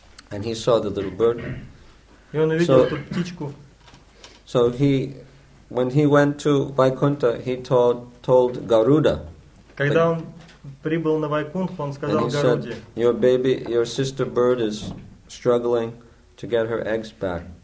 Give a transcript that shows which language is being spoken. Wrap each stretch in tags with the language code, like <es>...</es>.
<en>And he saw the little bird.</en> <ru>И он увидел эту птичку.</ru> <en>So when he went to Vaikuntha, he told Garuda.</en> <ru>Когда он прибыл на Вайкунтху, он сказал Гаруде:</ru> <en>your sister bird is struggling to get her eggs back.</en>